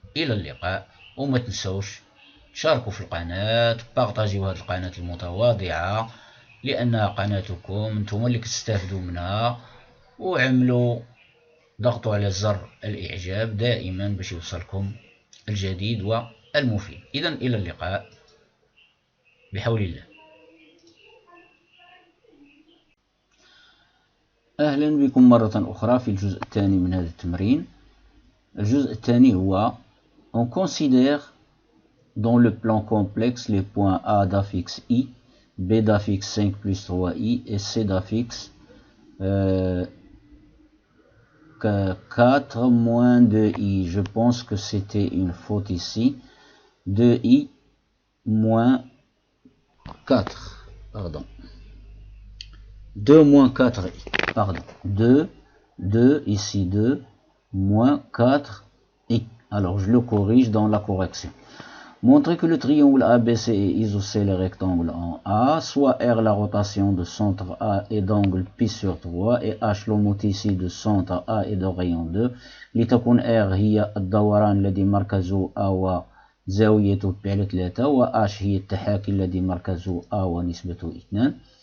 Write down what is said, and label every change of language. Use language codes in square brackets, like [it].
[ar] الى اللقاء، وما تنسوش تشاركوا في القناه، بارطاجيو هذه القناه المتواضعه لانها قناتكم، نتوما اللي كتستافدوا منها، وعملوا ضغطوا على زر الاعجاب دائما باش يوصلكم الجديد والمفيد. اذا الى اللقاء بحول الله. اهلا بكم مره اخرى في الجزء الثاني من هذا التمرين. الجزء الثاني هو [fr] on considère dans le plan complexe les points A d'affixe I, B d'affixe 5 plus 3i et C d'affixe 4 moins 2i. Je pense que c'était une faute ici. 2i moins 4. Pardon. 2 moins 4i. Pardon. 2 ici 2 moins 4i. Alors je le corrige dans la correction. Montrer que le triangle ABC est isocèle rectangle en A, soit R la rotation de centre A et d'angle pi sur 3 et H l'homothétie de centre A et de rayon 2. [ar] لتكون R هي الدوران الذي مركزه A وزاويته pi على 3 و H هي التحاكي الذي مركزه A ونسبته 2.